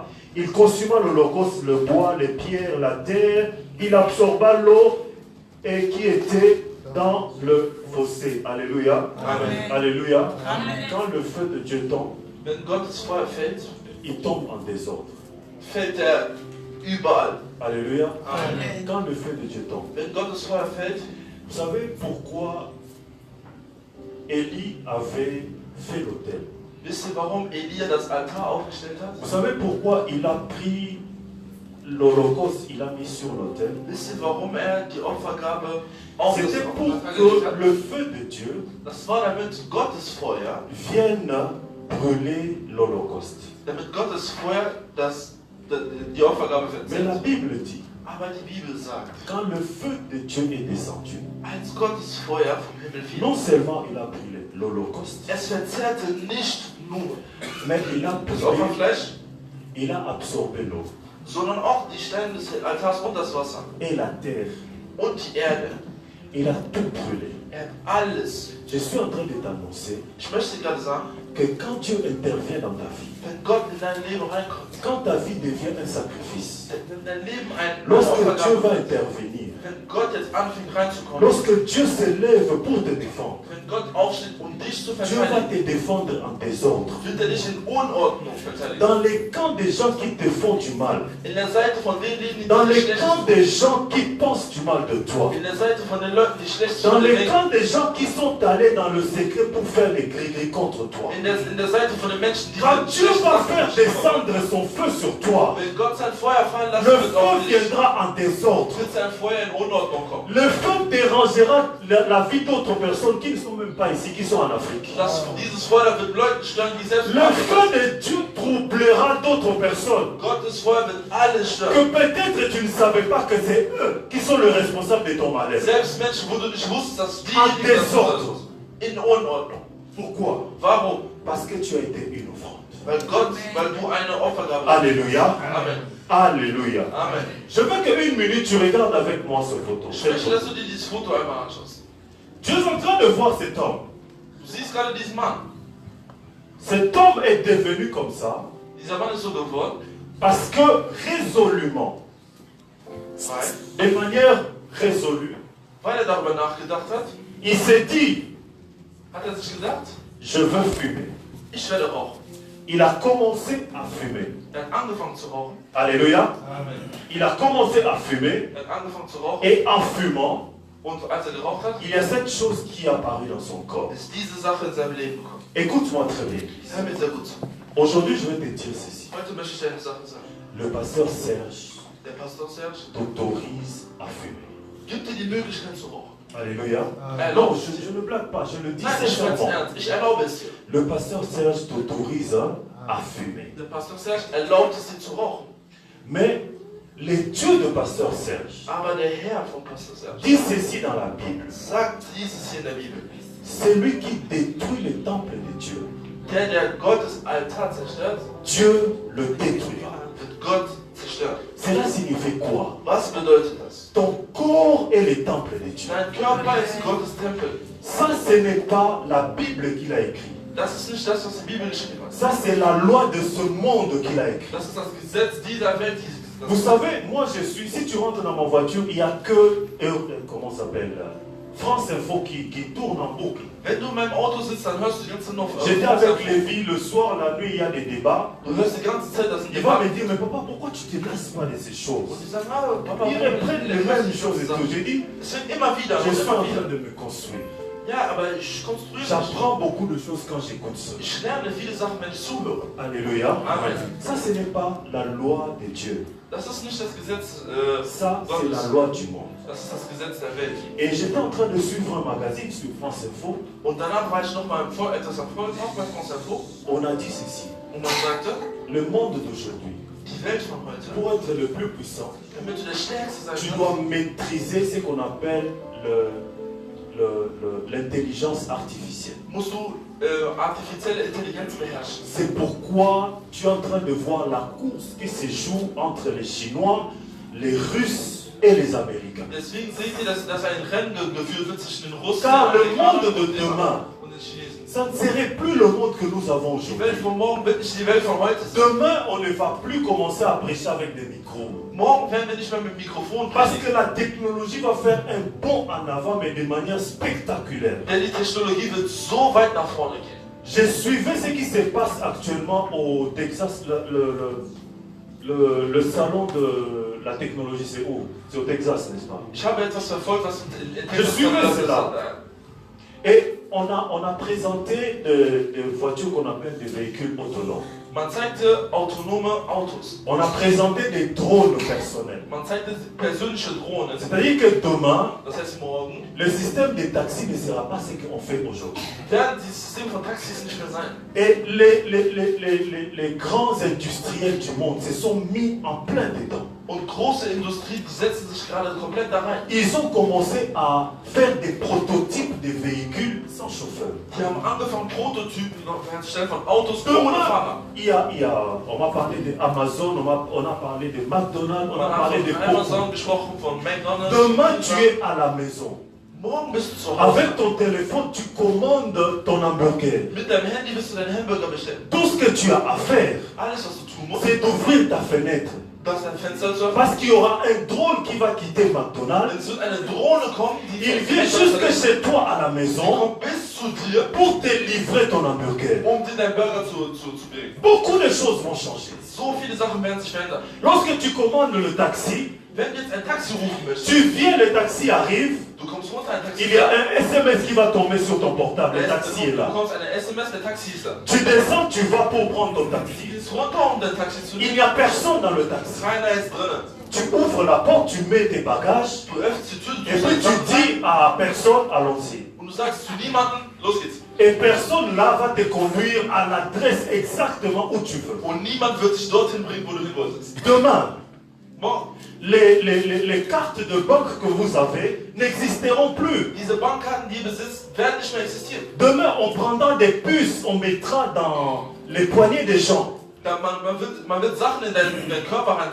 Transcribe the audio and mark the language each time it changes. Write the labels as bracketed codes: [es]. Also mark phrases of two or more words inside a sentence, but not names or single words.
[fr] Il consuma l'holocauste, le bois, les pierres, la terre. Il absorba l'eau et qui était dans le fossé. Alléluia. Amen. Alléluia. Amen. Quand le feu de Dieu tombe, [de] Wenn Gottes Feuer fällt, [fr] il tombe en désordre. [de] fällt er überall. [fr] Alléluia. Amen. Quand le feu de Dieu tombe. [de] Wenn Gottes Feuer fällt, [fr] Vous savez pourquoi Élie avait fait l'autel? [de] wisst ihr, warum Elia das Altar aufgestellt hat? [fr] Vous savez pourquoi il a pris l'holocauste, il a mis sur l'autel? [de] Wisst ihr, warum die Opfergabe [fr] C'était [de] aufgestellt [fr] pour [de] hat? [fr] que le feu de Dieu [de] Das war damit Gottes Feuer, [fr] vienne brûler l'holocauste. [de] damit Gottes Feuer die Opfergabe [fr] Mais la [de] verzehrt. [fr] Bible dit, [de] Aber die Bibel sagt, [fr] quand le feu de Dieu est descendu, [de] als Gottes Feuer vom Himmel fiel, [fr] non seulement il a brûlé l'holocauste, [de] es verzehrte nicht nur [fr] mais il a [de] das [fr] brûlé, [de] Opferfleisch, [fr] il a absorbé l'eau [de] sondern auch die Steine des Altars und das Wasser [fr] et la terre. [de] und die Erde. [fr] Il a tout brûlé. [de] Er hat alles. [fr] Je suis en train de t'annoncer [de] Ich möchte gerade sagen, [fr] que quand Dieu intervient dans ta vie, [de] wenn Gott in dein Leben reinkommt, [fr] quand ta vie devient un sacrifice, [de] wenn dein Leben ein [fr] lorsque Dieu [de] Opfergabe [fr] va [de] wird, [fr] intervenir, [de] wenn Gott jetzt anfängt reinzukommen, [fr] lorsque Dieu se lève pour te défendre, [de] wenn Gott aufsteht, um dich zu [fr] Dieu va [de] verteidigen, [fr] te défendre en désordre. [de] wird er dich in Unordnung verteidigen. [fr] Dans les camps des gens qui te font du mal, [de] In der Seite von den Leben, die [fr] dans [de] dir [fr] les [de] schlecht [fr] camps des gens qui pensent du mal de toi, [de] in der Seite von den Leuten, die schlecht [fr] dans [de] sind, [fr] les camps des gens qui sont allés dans le secret pour faire les gris-gris contre toi, [de] in der Seite von den Menschen, die [fr] quand Dieu [de] schlecht [fr] va [de] machen, [fr] faire descendre son feu sur toi, [de] wenn Gott sein Feuer fallen lassen [fr] le [de] wird auf [fr] feu [de] dich, [fr] viendra en désordre. [de] wird sein Feuer in Unordnung kommen. [fr] Le feu dérangera la vie d'autres personnes qui ne sont même pas ici, qui sont en Afrique. [de] Dieses Feuer wird Leuten stören, die selbst [fr] Le feu de Dieu troublera d'autres personnes. [de] Gottes Feuer wird alles stören. [fr] Que peut-être tu ne savais pas que c'est eux qui sont le responsable de ton malheur. [de] Selbst Menschen, wo du nicht wusstest, dass [fr] En [de] diejenigen das [fr] désordre. [de] sind. In Unordnung. [fr] Pourquoi? [de] Warum? [fr] Parce que tu as été une offrande. [de] Weil du eine Opfergabe hast. [fr] Alléluia. Amen. Alléluia. Amen. Je veux qu'une minute tu regardes avec moi ce photo. [de] Ich möchte, dass du dir dieses Foto einmal anschaust. [fr] Tu es en train de voir cet homme. [de] Du siehst gerade diesen Mann. [fr] Cet homme est devenu comme ça [de] Dieser Mann ist so geworden, [fr] parce que résolument, [de] weil [fr] de manière résolue, [de] darüber nachgedacht hat, [fr] il s'est dit, [de] hat er sich gedacht, [fr] je veux fumer. [de] ich werde rauchen. [fr] Il a commencé à fumer. [de] Er hat angefangen zu rauchen. [fr] Alléluia. Amen. Il a commencé à fumer [de] Er hat angefangen zu rauchen. [fr] et en fumant, [de] Und als er geraucht hat, [fr] il y a cette chose qui est apparue dans son corps. [de] ist diese Sache in seinem Leben gekommen. [fr] Écoute-moi très bien. [de] Hör mir sehr gut zu. [fr] Aujourd'hui, je vais te dire ceci. [de] Heute möchte ich dir eine Sache sagen. [fr] Le pasteur Serge [de] Der Pastor Serge [fr] t'autorise à fumer. [de] gibt dir die Möglichkeit zu rauchen. [fr] Alléluia. [de] Er [fr] Non, [de] erlaubt [fr] je ne blague pas, je le dis [de] Nein, ich meine es [fr] sincèrement. [de] ernst. Ich erlaube es dir. [fr] Le pasteur Serge t'autorise à fumer. [de] Der Pastor Serge erlaubt es dir zu rauchen. [fr] Mais les dieux de pasteur Serge [de] Aber der Herr von Pastor Serge [fr] dit ceci dans la Bible. [de] sagt dieses hier in der Bibel. [fr] C'est lui qui détruit le temple de Dieu. [de] Der Gottes Altar zerstört, [fr] Dieu le détruira. [de] wird Gott zerstören. [fr] Cela signifie quoi? [de] Was bedeutet das? [fr] Ton corps est le temple de Dieu. [de] Dein Körper ist Gottes Tempel. [fr] Ça, ce n'est pas la Bible qu'il a écrit. [de] Das ist nicht das, was die Bibel geschrieben hat. [fr] Ça, c'est la loi de ce monde qu'il a écrit. [de] Das ist das Gesetz dieser Welt. [fr] Vous savez, moi je suis, si tu rentres dans ma voiture, il n'y a que, comment ça s'appelle, France Info qui tourne en boucle. [de] Wenn du in meinem Auto sitzt, dann hörst du die ganze Zeit noch. [fr] J'étais avec Lévi le soir, la nuit, il y a des débats. [de] Du hörst die ganze Zeit, das sind [fr] Il va [de] Debatten. [fr] me dire, mais papa, pourquoi tu ne te lasses pas de ces [de] Und [fr] choses? [de] die sagen, [fr] ah, Papa, Ils reprennent les mêmes choses et tout. J'ai dit, [de] Es wird immer wieder. [fr] je suis en [de] Immer [fr] train [de] wieder. [fr] de me construire. [de] Ja, aber ich konstruiere mich. [fr] J'apprends beaucoup de choses quand j'écoute ça. [de] Ich lerne viele Sachen, wenn ich zuhöre. [fr] Alléluia. Amen. Ça, ce n'est pas la loi de Dieu. [de] Das ist nicht das Gesetz [fr] Ça, c'est [de] Gottes. [fr] la loi du monde. [de] Das ist das Gesetz der Welt. [fr] Et j'étais en train de suivre un magazine sur France Info. [de] Und danach war ich nochmal etwas am Folgen, auch bei France Info. [fr] On a dit ceci. [de] Und man sagte, [fr] Le monde d'aujourd'hui, [de] die Welt von heute, [fr] pour être le plus puissant, [de] damit du der Stärkste sein [fr] tu [de] kannst, [fr] dois maîtriser ce qu'on appelle l'intelligence artificielle. [de] musst du artifizielle Intelligenz beherrschen. [fr] C'est pourquoi tu es en train de voir la course qui se joue entre les Chinois, les Russes et les Américains. [de] Deswegen seht ihr, dass ein Rennen geführt wird zwischen den Russen [fr] Car le monde [de] und [fr] de demain, [de] den Chinesen. [fr] ça ne serait plus le monde que nous avons [de] Die [fr] aujourd'hui. [de] Welt von morgen wird nicht die Welt von heute sein. [fr] Demain, on ne va plus commencer à prêcher avec des micros. [de] Morgen werden wir nicht mehr mit Mikrofon [fr] Parce [de] predigen. [fr] que la technologie va faire un bond en avant, mais de manière spectaculaire. [de] Denn die Technologie wird so weit nach vorne gehen. [fr] Je suivais ce qui se passe actuellement au Texas, le salon de la technologie, c'est où? C'est au Texas, n'est-ce pas? [de] Ich habe etwas verfolgt, was in [fr] Je suivais Texas cela. Et on a présenté des voitures qu'on appelle des véhicules autonomes. [de] Man zeigte autonome Autos. [fr] On a présenté des drones personnels. [de] Man zeigte persönliche Drohnen. [fr] C'est-à-dire que demain, [de] Das heißt, morgen [fr] le système des taxis ne sera pas ce qu'on fait aujourd'hui. [de] werden die Systeme von Taxis nicht mehr sein. [fr] Et les grands industriels du monde se sont mis en plein dedans. [de] Und große Industrie, die setzen sich gerade komplett da rein. [fr] Ils ont commencé à faire des prototypes de véhicules sans chauffeur. [de] Die haben angefangen, Prototypen herzustellen von Autos ohne Fahrer. [fr] On m'a parlé d'Amazon, on a parlé de McDonald's, on a [de] Man hat [fr] parlé de [de] von [fr] Coke. [de] Amazon gesprochen, von McDonald's. [fr] Demain, tu es à la maison. Morgen bist du zu Hause. Avec ton téléphone, tu commandes ton hamburger. Mit deinem Handy wirst du deinen Hamburger bestellen. Tout ce que tu as à faire, Alles, was du tun musst, c'est d'ouvrir ta fenêtre. [de] das dein Fenster zu öffnen. [fr] Parce qu'il y aura un drone qui va quitter McDonald's. [de] Es wird eine Drohne kommen, die [fr] Il vient jusque chez toi à la [de] die [fr] maison [de] kommt bis zu dir, [fr] pour te livrer ton hamburger. [de] um dir deinen Burger zu bringen. [fr] Beaucoup de choses vont changer. [de] So viele Sachen werden sich verändern. [fr] Lorsque tu commandes le taxi, [de] Wenn du jetzt ein Taxi rufen möchtest, [fr] tu viens, le taxi arrive, [de] du kommst runter, ein Taxi [fr] il y a un SMS qui va tomber sur ton portable, le [de] du [fr] taxi est là. [de] bekommst eine SMS, der Taxi ist da. [fr] Tu descends, tu vas pour prendre ton [de] Du [fr] taxi. [de] gehst runter, um dein Taxi zu [fr] Il [de] nehmen. [fr] n'y a personne dans le taxi. [de] Keiner ist drinnen. [fr] Tu ouvres la porte, tu mets tes bagages, [de] Du öffnest die Tür, du [fr] et [de] tust [fr] puis [de] deine Sachen [fr] tu [de] rein [fr] dis à personne, allons-y. [de] und du sagst zu niemandem, los geht's. [fr] Et personne là va te conduire à l'adresse exactement où tu veux. [de] Und niemand wird dich dorthin bringen, wo du hin wolltest. [fr] Demain, [de] Morgen, [fr] les cartes de banque que vous avez n'existeront plus. [de] diese Bankkarten, die ihr besitzt, werden nicht mehr existieren. [fr] Demain, on prendra des puces, on mettra dans les poignets des gens. [de] Man wird Sachen in deinen Körper rein.